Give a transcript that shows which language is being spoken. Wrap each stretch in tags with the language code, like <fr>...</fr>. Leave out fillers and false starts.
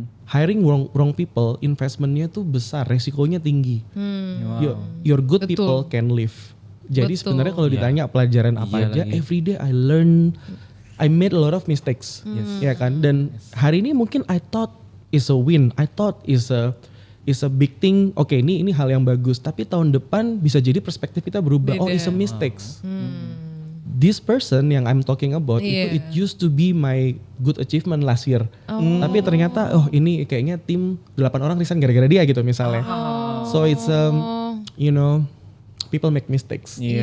<id>Hiring wrong people, investmentnya tuh besar, resikonya tinggi.</id> <en>Your good people can live.</en> <id>Jadi sebenarnya kalau ditanya pelajaran apa aja,</id> <en>every day I learn, I made a lot of mistakes,</en> <id>ya kan. Dan hari ini mungkin</id> <en>I thought is a win, I thought is a big thing.</en> <id>Oke, ini hal yang bagus. Tapi tahun depan bisa jadi perspektif kita berubah.</id> <en>It's a mistakes. this person yang I'm talking about itu it used to be my good achievement last year.</en> <id>Tapi ternyata ini kayaknya tim 8 orang resign gara-gara dia gitu misalnya.</id> <en>So it's you know, people make mistakes.</en>